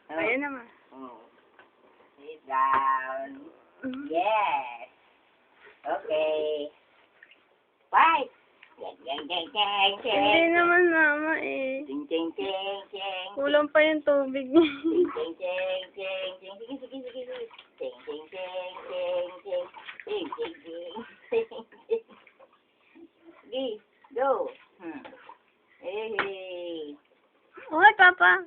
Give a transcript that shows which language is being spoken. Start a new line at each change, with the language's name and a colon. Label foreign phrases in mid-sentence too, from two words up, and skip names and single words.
Filipino: Ayan naman.
English: Sit down. Yes. Okay. Fight. Jeng, jeng, jeng, jeng, jeng.
Filipino: Hindi naman mama eh. Jeng, jeng, jeng, jeng. Kulang pa yung tubig niya. Jeng, jeng, jeng, jeng, jeng. Sige, sige, sige, sige. Jeng, jeng, jeng, jeng, jeng. Jeng, jeng, jeng, jeng, jeng. Sige, go. Hey. Hoy, Papa.